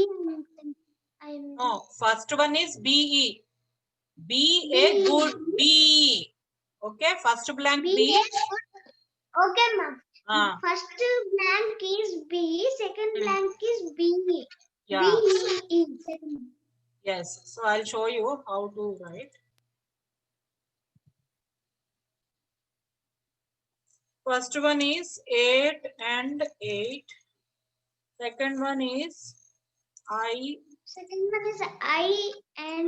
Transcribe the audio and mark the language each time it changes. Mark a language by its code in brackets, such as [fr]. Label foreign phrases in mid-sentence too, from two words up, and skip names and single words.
[en] No, first one is BE. Be a good bee. Okay, first blank B. Okay, ma'am. First blank is B, second blank is B. Yeah. B-E-E. Yes. So I'll show you how to write. First one is 8 and 8. Second one is I Second one is I and